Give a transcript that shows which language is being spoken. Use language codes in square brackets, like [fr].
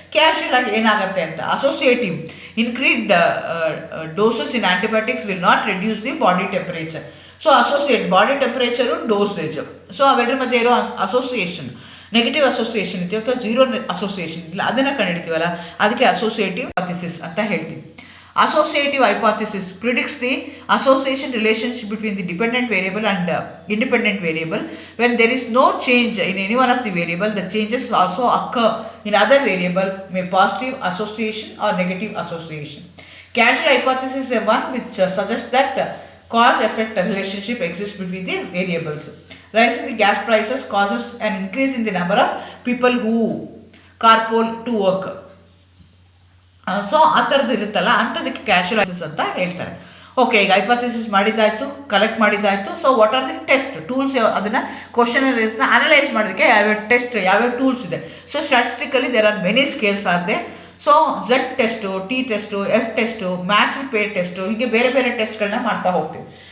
[kn] Casual ಆಗಿ ಏನಾಗುತ್ತೆ ಅಂತ [en] Associative increased doses in antibiotics will not reduce the body temperature. [kn] So associate body temperature dosage, so ಅವೆರಡರ ಮಧ್ಯೆ ಇರೋ association, negative association ಇದೆಯೋ ಅಥವಾ ಝೀರೋ ಅಸೋಸಿಯೇಷನ್ ಇಲ್ಲ, ಅದನ್ನು ಕಂಡುಹಿಡಿತೀವಲ್ಲ ಅದಕ್ಕೆ ಅಸೋಸಿಯೇಟಿವ್ ಹೈಪಾಥಿಸಿಸ್ ಅಂತ ಹೇಳ್ತೀವಿ. [en] Associative hypothesis predicts the association relationship between the dependent variable and independent variable. When there is no change in any one of the variable, the changes also occur in other variable, may positive association or negative association. Causal hypothesis is one which suggests that cause-effect relationship exists between the variables. Rising the gas prices causes an increase in the number of people who carpool to work. [kn] So ಆ ಥರದ್ದು ಇರುತ್ತಲ್ಲ ಅಂಥದಕ್ಕೆ casual hypothesis ಅಂತ ಹೇಳ್ತಾರೆ. Okay, ಈಗ hypothesis ಮಾಡಿದ್ದಾಯಿತು, collect ಮಾಡಿದ್ದಾಯಿತು. [en] so what are the test tools, [kn] ಅದನ್ನು ಕ್ವಶನರೀಸ್ನ analyse ಮಾಡೋದಕ್ಕೆ ಯಾವ್ಯಾವ test, ಯಾವ್ಯಾವ ಟೂಲ್ಸ್ ಇದೆ. [en] So statistically there are many scales are they. [kn] So Z test, T test, F test, match peer test, ಹೀಗೆ ಬೇರೆ ಬೇರೆ ಟೆಸ್ಟ್ಗಳನ್ನ ಮಾಡ್ತಾ ಹೋಗ್ತೀವಿ.